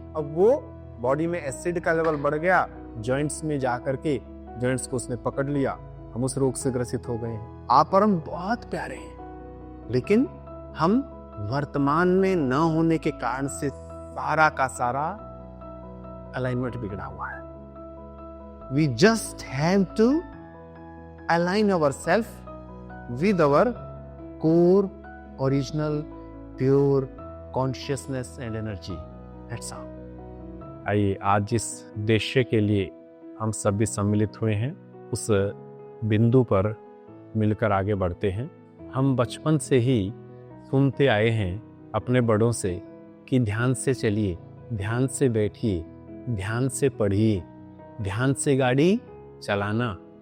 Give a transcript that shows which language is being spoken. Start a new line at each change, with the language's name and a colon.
Hindi: अब वो बॉडी में एसिड का लेवल बढ़ गया, जॉइंट्स में जा करके जॉइंट्स को उसने पकड़ लिया, हम उस रोग से ग्रसित हो गए हैं। आप और हम बहुत प्यारे हैं, लेकिन हम वर्तमान में न होने के कारण से सारा का सारा अलाइनमेंट बिगड़ा हुआ है।
English: We just have to align ourselves with our core, original, pure consciousness and energy. That's all.
Hindi: आइए आज जिस उद्देश्य के लिए हम सभी सम्मिलित हुए हैं उस बिंदु पर मिलकर आगे बढ़ते हैं। हम बचपन से ही सुनते आए हैं अपने बड़ों से कि ध्यान से चलिए, ध्यान से बैठिए, ध्यान से पढ़िए, ध्यान से गाड़ी चलाना।